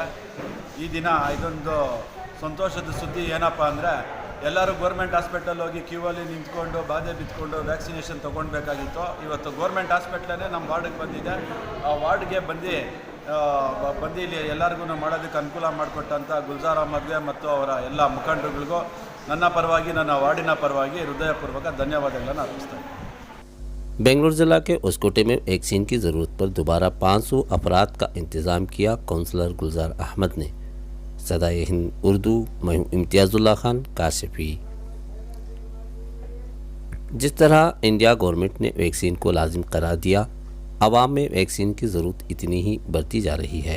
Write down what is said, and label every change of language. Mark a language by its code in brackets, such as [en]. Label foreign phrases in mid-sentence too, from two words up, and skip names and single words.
[kn] ಈ ದಿನ ಇದೊಂದು ಸಂತೋಷದ ಸುದ್ದಿ ಏನಪ್ಪ ಅಂದರೆ, ಎಲ್ಲರೂ [en] government hospital [kn] ಹೋಗಿ ಕ್ಯೂವಲ್ಲಿ ನಿಂತ್ಕೊಂಡು ಬಾಧೆ ಬಿತ್ಕೊಂಡು ವ್ಯಾಕ್ಸಿನೇಷನ್ ತೊಗೊಳ್ಬೇಕಾಗಿತ್ತು. ಇವತ್ತು [en] government hospital [kn] ನಮ್ಮ ವಾರ್ಡಿಗೆ ಬಂದಿದೆ. ಆ ವಾರ್ಡ್ಗೆ ಬಂದು ಇಲ್ಲಿ ಎಲ್ಲರಿಗೂ ಮಾಡೋದಕ್ಕೆ ಅನುಕೂಲ ಮಾಡಿಕೊಟ್ಟಂಥ ಗುಲ್ಜಾರ್ ಅಹಮದ್ಗೆ ಮತ್ತು ಅವರ ಎಲ್ಲ ಮುಖಂಡರುಗಳಿಗೂ ನನ್ನ ಪರವಾಗಿ, ನನ್ನ ವಾರ್ಡಿನ ಪರವಾಗಿ ಹೃದಯಪೂರ್ವಕ ಧನ್ಯವಾದಗಳನ್ನು ಅರ್ಪಿಸ್ತೇನೆ. [ur] بنگلورو ضلع کے اسکوٹے میں ویکسین کی ضرورت پر دوبارہ 500 افراد کا انتظام کیا کاؤنسلر گلزار احمد نے. صدائے ہند اردو، میں ہوں امتیاز اللہ خان کاشفی. جس طرح [en] India government [ur] نے ویکسین کو لازم قرار دیا، عوام میں ویکسین کی ضرورت اتنی ہی بڑھتی جا رہی ہے.